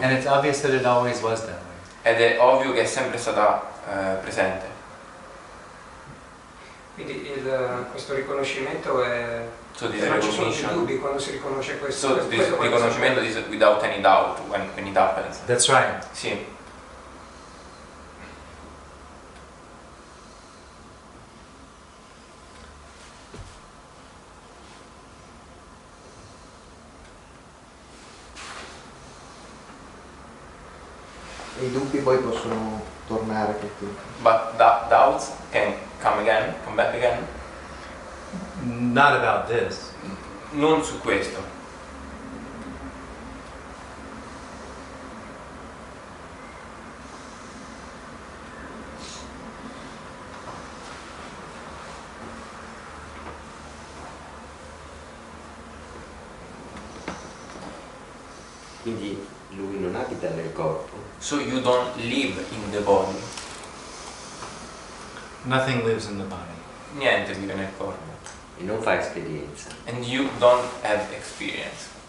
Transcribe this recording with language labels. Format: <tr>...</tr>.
<en>And it's obvious that it always was that way.</en> <it>Ed è ovvio che è sempre stata presente. quindi questo riconoscimento è</it> <en>So this</en> <it>non ci sono più</it> <en>recognition,</en> <it>dubbi quando si riconosce questo.</it> <en>so this riconoscimento is without any doubt when it happens. That's right.</en> <it>Sì. E i dubbi poi possono tornare perché</it> <en>But doubts can come back again. Not about this.</en> <it>Non su questo. Quindi lui non abita nel corpo,</it> <en>So you don't live in the body. Nothing lives in the body.</en> <it>Niente vive nel corpo. e non fa esperienza.</it> <en>And you don't have experience.</en>